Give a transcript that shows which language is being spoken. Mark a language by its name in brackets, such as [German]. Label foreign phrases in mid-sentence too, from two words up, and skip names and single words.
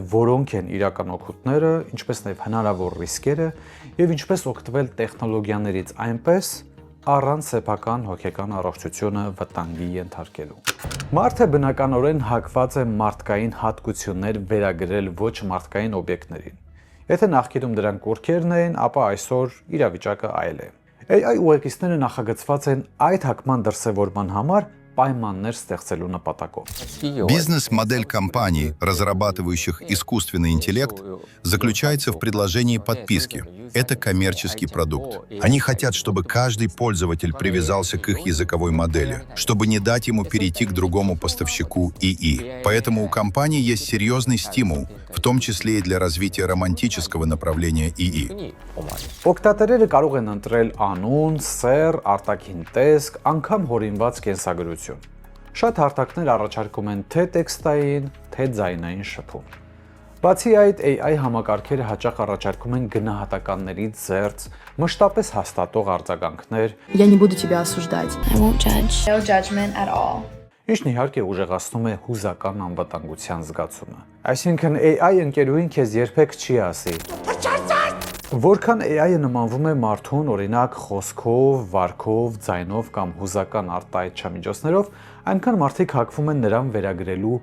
[Armenian] որոնք են իրական օգուտները, ինչպես նաեւ հնարավոր ռիսկերը եւ ինչպես օգտվել տեխնոլոգիաներից այնպես առանց սեփական հոգեկան առողջությունը վտանգի ենթարկելու։ Մարդը բնականորեն հակված է մարդկային հատկություններ վերագրել ոչ մարդկային օբյեկտներին։ Եթե նախկինում դրանք կուրքերն էին, ապա այսօր իրավիճակը այլ է։ AI ուղեկիցները նախագծված են այդ հակման դրսևորման համար պայմաններ ստեղծելու նպատակով։ [Russian] Бизнес-модель компаний, разрабатывающих искусственный интеллект, заключается в предложении подписки. Это коммерческий продукт. Они хотят, чтобы каждый пользователь привязался к их языковой модели, чтобы не дать ему перейти к другому поставщику ИИ. Поэтому у компании есть серьезный стимул, в том числе и для развития романтического направления ИИ. [Armenian] Օգտատերերը կարող են ընտրել անուն, սեռ, արտաքին տեսք, անգամ հորինված կենսագրություն։ Շատ հարթակներ առաջարկում են թե տեքստային, թե ձայնային շփում։ Բացի այդ, AI համակարգերը հաճախ առաջարկում են գնահատականներից զերծ, մշտապես հաստատող արձագանքներ, [Russian] Я не буду тебя осуждать. [English] I won't judge. No judgment at all. [Armenian] ինչն իհարկե ուժեղացնում է հուզական անվտանգության զգացումը։ Այսինքն AI ընկերուհին քեզ երբեք չի ասի. Որքան AI-ը նմանվում է մարդուն, օրինակ խոսքով, վարքով, ձայնով կամ հուզական արտահայտչամիջոցներով, այնքան մարդիկ հակվում են նրան վերագրելու